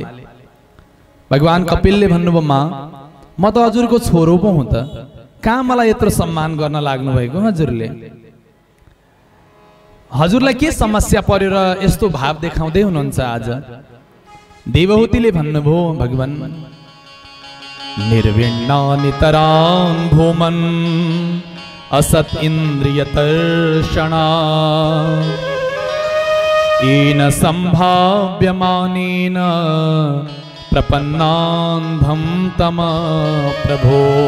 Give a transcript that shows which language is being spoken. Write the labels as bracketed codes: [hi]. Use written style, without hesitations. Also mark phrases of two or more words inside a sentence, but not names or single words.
[ne] भगवान कपिलले भन्नुभयो, माँ म त हजुरको छोरो पो हुँ त, कहाँ मलाई यत्रो सम्मान गर्न लाग्नु भएको हजुरले? हजुरलाई के समस्या पर्यो र यस्तो भाव देखाउँदै हुनुहुन्छ आज? देवहूतिले भन्नुभयो, [sa] भगवान निर्विण्णा नितरां भूमन् असत् इन्द्रिय तर्षणा येन सम्भाव्यमानेन प्रपन्नान्धं तम प्रभो